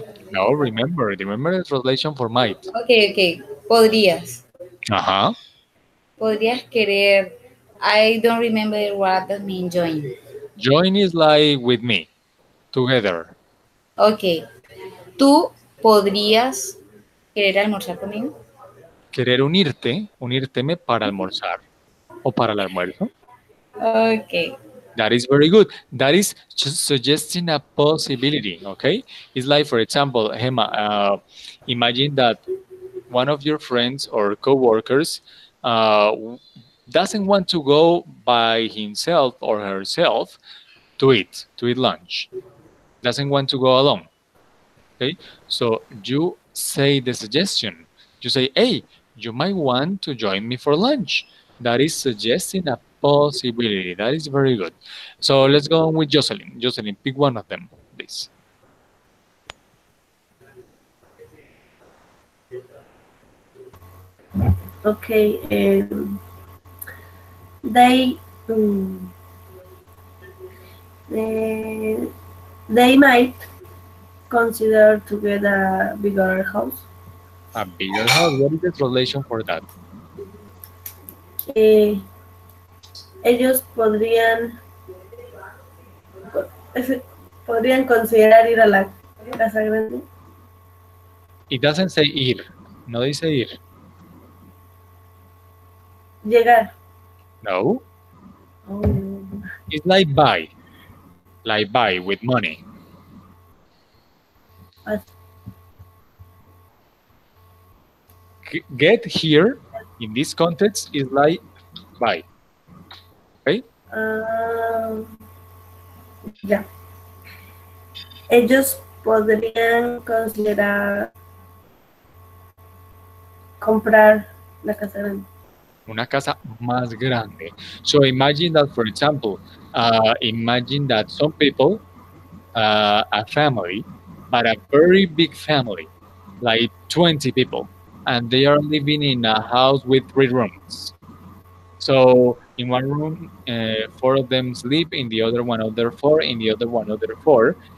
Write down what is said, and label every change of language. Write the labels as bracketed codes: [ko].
[en] No, remember the translation for might. [es] Okay. Podrías. Uh-huh. Podrías querer. [en] I don't remember what that means join. Join is like with me, together. Okay. [es] ¿Tú podrías querer almorzar conmigo? Querer unirte, unírteme para almorzar o para el almuerzo. [en] Okay. That is very good. That is just suggesting a possibility, okay? It's like, for example, Hema, imagine that one of your friends or coworkers doesn't want to go by himself or herself to eat lunch. Doesn't want to go alone. Okay, so you say the suggestion. You say, hey, you might want to join me for lunch. That is suggesting a possibility. That is very good. So let's go on with Jocelyn. Jocelyn, pick one of them, please. Okay. They um, they they might consider to get a bigger house. A bigger house. What is the translation for that? [es] Eh, ellos podrían considerar ir a la casa grande. [en] It doesn't say ir. [es] No dice ir. Llegar. No. Oh, [en] It's like buy. Like buy with money. as- Get here in this context is like buy. Okay. [es] ah, ya. Ellos podrían considerar comprar la casa grande. Una casa más grande. [en] So imagine that, for example, imagine that some people, a family, but a very big family, like 20 people, and they are living in a house with 3 rooms. So in one room, 4 of them sleep, in the other one other four, in the other one other four.